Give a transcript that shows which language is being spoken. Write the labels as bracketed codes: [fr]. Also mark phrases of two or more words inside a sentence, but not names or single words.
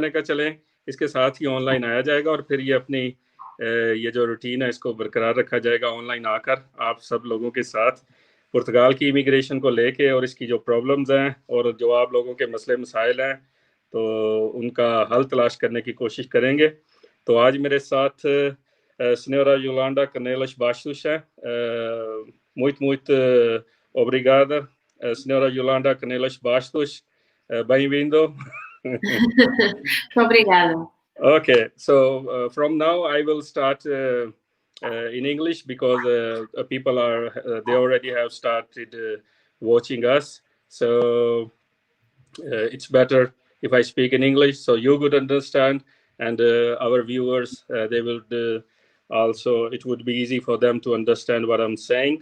[ur] میں نے کہا چلیں اس کے ساتھ ہی آن لائن آیا جائے گا اور پھر یہ اپنی یہ جو روٹین ہے اس کو برقرار رکھا جائے گا آن لائن آ کر آپ سب لوگوں کے ساتھ پرتگال کی امیگریشن کو لے کے اور اس کی جو پرابلمز ہیں اور جو آپ لوگوں کے مسلے مسائل ہیں تو ان کا حل تلاش کرنے کی کوشش کریں گے. تو آج میرے ساتھ [pt] Senhora Yolanda Canelas Bastos, muito obrigada, Senhora Yolanda Canelas Bastos, bem-vindo. Obrigada. [en] Okay, so from now I will start in English because people are they already have started watching us. So it's better if I speak in English so you would understand, and our viewers they will also it would be easy for them to understand what I'm saying.